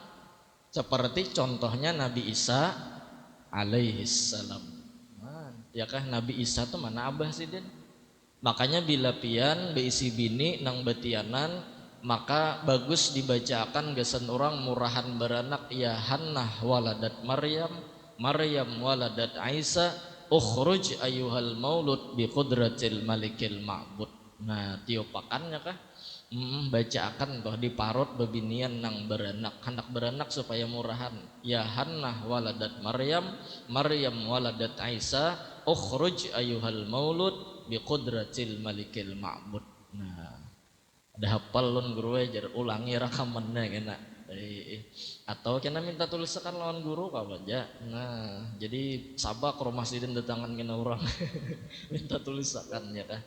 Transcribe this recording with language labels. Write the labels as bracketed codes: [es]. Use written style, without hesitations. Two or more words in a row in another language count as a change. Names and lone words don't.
[bjn] Seperti contohnya Nabi Isa alaihissalam. Nah, ya kah Nabi Isa tuh mana abah sih den? Makanya bila pian beisi bini nang betianan, maka bagus dibacakan gesan orang murahan beranak [ar] يا حنة ولدت مريم، مريم ولدت عيسى، اخرج أيها المولود بقدرة الملك المعبود. [bjn] Nah tiopakannya kah bacaakan toh di parot bebinian nang beranak, hendak beranak supaya murahan [ar] يا حنة ولدت مريم، مريم ولدت عيسى، اخرج أيها المولود بقدرة الملك المعبود. [bjn] Nah ada hafal lon guru ajar ulangi rakamannya kena. Atau kena minta tulisakan lawan guru kau aja. Nah jadi sabak rumah sidin datangan kena orang minta tulisakannya kah.